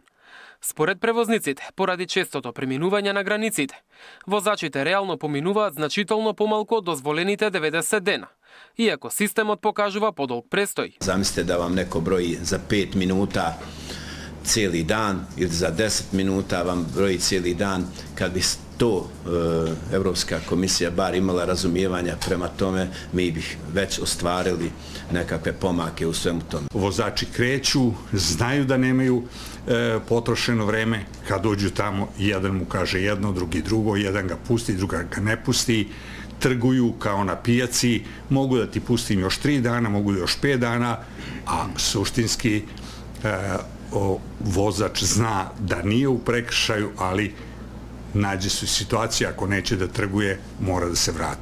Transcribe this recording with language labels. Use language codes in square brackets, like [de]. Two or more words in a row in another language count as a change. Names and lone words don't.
[mk] Според превозниците, поради честото преминување на границите, возачите реално поминуваат значително помалку од дозволените 90 дена, иако системот покажува подолг престој. [bs] Замислите да вам неко брои за 5 минута цели дан или за 10 минута вам брои цели дан, kad bi to Evropska komisija bar imala razumijevanja prema tome, mi bih već ostvarili nekakve pomake u svemu tome. [sr] Vozači kreću, znaju da nemaju potrošeno vreme, kad dođu tamo jedan mu kaže jedno, drugi drugo, jedan ga pusti, druga ga ne pusti, trguju kao na pijaci, mogu da ti pustim još 3 dana, mogu još 5 dana, a suštinski vozač zna da nije u prekršaju, ali nađe se situacija, ako neće da trguje, mora da se vrati.